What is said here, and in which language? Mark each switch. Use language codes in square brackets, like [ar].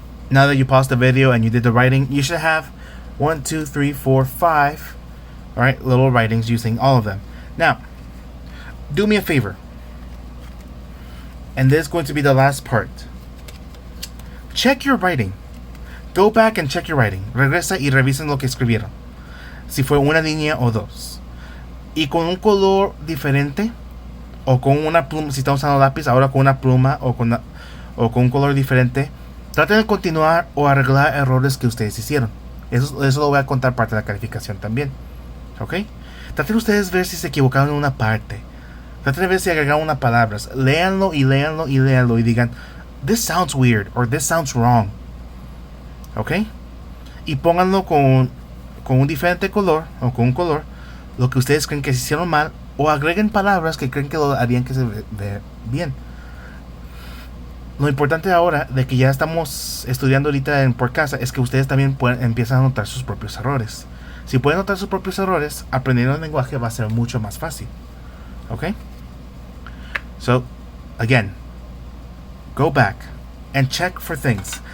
[en] Now that you paused the video and you did the writing, you should have 1, 2, 3, 4, 5, all right, little writings using all of them. Now, do me a favor, and this is going to be the last part. Check your writing. Go back and check your writing. [es] Regresa y revisen lo que escribieron. Si fue una línea o dos. Y con un color diferente, o con una pluma, si están usando lápiz, ahora con una pluma o con un color diferente. Traten de continuar o arreglar errores que ustedes hicieron. Eso lo voy a contar parte de la calificación también. ¿Ok? Traten ustedes ver si se equivocaron en una parte. Traten de ver si agregaron unas palabras. Léanlo y léanlo y léanlo y digan, [en] this sounds weird or this sounds wrong. [es] ¿Ok? Y pónganlo con un diferente color o con un color lo que ustedes creen que se hicieron mal, o agreguen palabras que creen que lo harían que se vea bien. Lo importante ahora de que ya estamos estudiando ahorita por casa es que ustedes también empiezan a notar sus propios errores. Si pueden notar sus propios errores, aprendiendo el lenguaje va a ser mucho más fácil. ¿Ok? [en] So, again, go back and check for things.